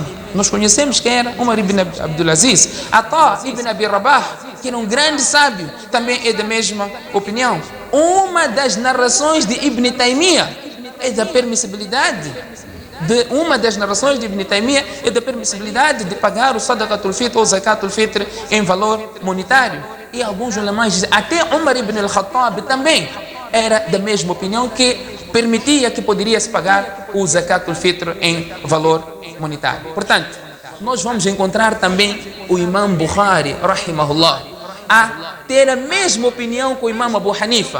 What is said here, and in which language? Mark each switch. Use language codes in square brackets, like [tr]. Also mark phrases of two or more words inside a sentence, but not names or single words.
[pt] Nós conhecemos quem era Umar ibn Abdul Aziz. Ata ibn Abi Rabah, que era um grande sábio, também é da mesma opinião. Uma das narrações de Ibn Taymiyyah é da permissibilidade. Uma das narrações de Ibn Taymiyyah é da permissibilidade de pagar o [ar] صدقة الفطر [pt] ou [ar] زكاة الفطر [pt] em valor monetário. E alguns ulamás dizem, até Umar ibn al-Khattab também era da mesma opinião, que permitia que poderia se pagar o [ar] زكاة الفطر [pt] em valor monetário. Portanto, nós vamos encontrar também o Imam Bukhari, rahimahullah, a ter a mesma opinião com o Imam Abu Hanifa.